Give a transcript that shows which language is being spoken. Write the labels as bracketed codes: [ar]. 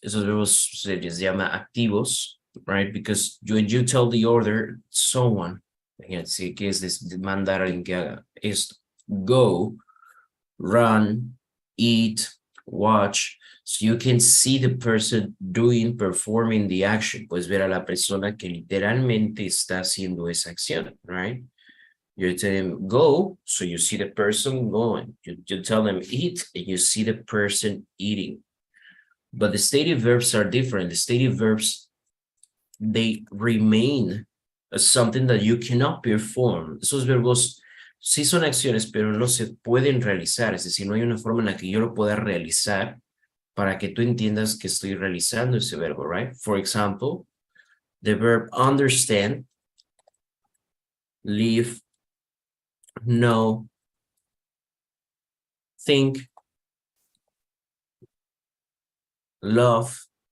[es] Esos verbos se les llama activos, [en] right? Because when you tell the order, someone, [es] fíjense que es mandar a alguien que haga esto, go, run, eat, watch. [en] So you can see the person performing the action. [es] Puedes ver a la persona que literalmente está haciendo esa acción, right? [en] You tell them go, so you see the person going. You tell them eat, and you see the person eating. But the stative verbs are different. The stative verbs, they remain as something that you cannot perform. [es] Esos verbos sí son acciones, pero no se pueden realizar. Es decir, no hay una forma en la que yo lo pueda realizar para que tú entiendas que estoy realizando ese verbo, right? [en] For example, the verb understand, live, know, think, love.